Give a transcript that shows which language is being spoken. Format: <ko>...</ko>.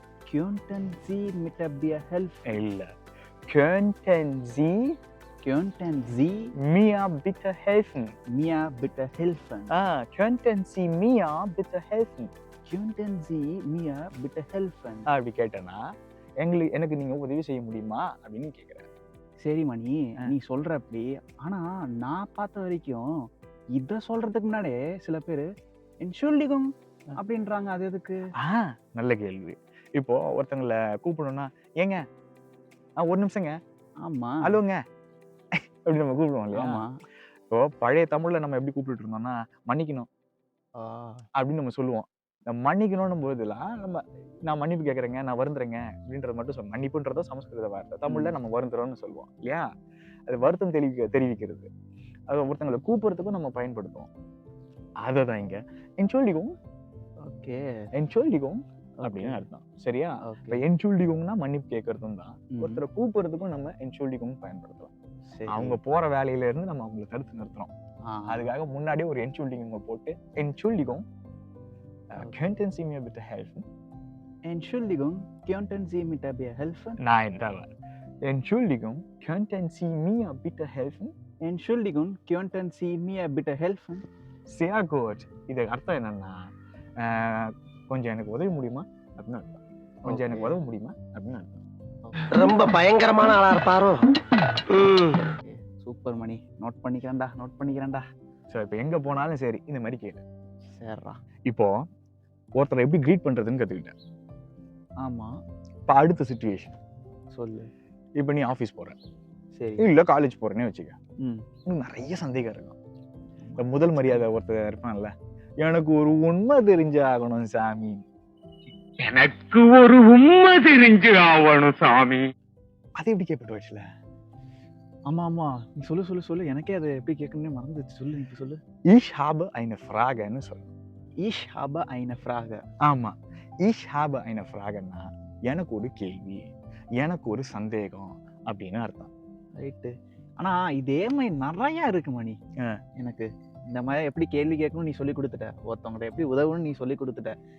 <de>Könnten Sie mir bitte helfen?</de> <ta>இல்ல.</ta> <de>Könnten Sie mir bitte helfen? Mir bitte helfen. Könnten Sie mir bitte helfen? Könnten Sie mir bitte helfen?</de> <ta>அப்படி கேட்டேன்னா எனக்கு நீங்க உதவி செய்ய முடியுமா அப்படின்னு கேக்குறேன். சரி மணி, நீ சொல்ற அப்படி. ஆனா நான் பார்த்த வரைக்கும் இத சொல்றதுக்கு முன்னாடியே சில பேரு Entschuldigung அப்படின்றாங்க. அது எதுக்கு? நல்ல கேள்வி. இப்போ ஒருத்தங்கள கூப்பிடணும்னா ஏங்க ஒரு நிமிஷங்க, ஆமா ஹலோங்க அப்படி நம்ம கூப்பிடுவோம் இல்லையா? ஆமா. இப்போ பழைய தமிழ்ல நம்ம எப்படி கூப்பிட்டு இருந்தோம்னா மன்னிக்கணும் அப்படின்னு நம்ம சொல்லுவோம். இந்த மன்னிக்கணும்னு போதெல்லாம் நான் மன்னிப்பு கேட்கறேங்க, நான் வருந்துறேங்க அப்படின்றத மட்டும் சொல்லுவோம். மன்னிப்புன்றத சமஸ்கிருத வார்த்தை. தமிழ்ல நம்ம வருந்துறோம்னு சொல்லுவோம் இல்லையா? அது வருத்தம் தெரிவிக்கிறது. அது ஒருத்தங்களை கூப்பிடுறதுக்கும் நம்ம பயன்படுத்துவோம். அததான் இங்க Entschuldigung. ஓகே, Entschuldigung அப்படின்னு அர்த்தம். சரியா? இப்ப Entschuldigungனா மன்னிப்பு கேட்கறதும் தான். ஒருத்தரை கூப்பிடுறதுக்கும் நம்ம Entschuldigung பயன்படுத்தலாம். அவங்க போற வேலையில இருந்து நம்ம அவங்களை தடுத்து நிறுத்துறோம். அதுக்காக முன்னாடியே ஒரு Entschuldigung போட்டு</ta> <de>Entschuldigung, könnten Sie mir bitte helfen? Entschuldigung, könnten Sie mir bitte helfen? Nein, da war Entschuldigung, könnten Sie mir bitte helfen? Entschuldigung, könnten Sie mir bitte helfen? Sehr gut.</de> <ta>இது அர்த்தம் என்னன்னா கொஞ்சம் எனக்கு உதவி முடியுமா அப்படின்னு அர்த்தம். கொஞ்சம் எனக்கு உதவ முடியுமா அப்படின்னு அர்த்தம். ரொம்ப பயங்கரமான ஆளா இருப்பாரோ. Super money, note பண்ணிக்கிறேன்டா. ஸோ இப்போ எங்க போனாலும் சரி இந்த மாதிரி கேளு. சரிடா. இப்போ ஒருத்தரை எப்படி க்ரீட் பண்றதுன்னு கத்துக்கிட்டேன். ஆமா, இப்போ அடுத்த சிச்சுவேஷன் சொல்லு. இப்போ நீ ஆஃபீஸ் போற, சரி, இல்ல காலேஜ் போறேன்னு வச்சுக்க. உனக்கு நிறைய சந்தேகம் இருக்கும். இந்த முதல் மரியாதை ஒருத்தர் இருப்பான்ல, எனக்கு ஒரு உண்மை தெரிஞ்சு ஆகணும் சாமி, எனக்கு ஒரு உண்மை தெரிஞ்சு ஆகணும் சாமி. அது எப்படி கேட்பட்டு வச்சுல? ஆமா, நீ சொல்லு. எனக்கே அது எப்படி கேட்கணும்னு மறந்துச்சு. சொல்லு, நீ சொல்லு.</ta> <de>Ich habe eine Frageன்னு</de> <ta>சொல்லணும்.</ta> <de>Ich habe eine Frage.</de> <ta>ஆமா,</ta> <de>Ich habe eine Frage</de> <ta>ன்னா எனக்கு ஒரு கேள்வி, எனக்கு ஒரு சந்தேகம் அப்படின்னு அர்த்தம். ரைட்டு. ஆனா இதே மாதிரி நிறைய இருக்கு மணி. எனக்கு இந்த மாதிரி எப்படி கேள்வி கேட்கணும் நீ சொல்லி கொடுத்துட்ட, ஒருத்தவங்க எப்படி உதவணும்னு நீ சொல்லி கொடுத்துட்ட.</ta>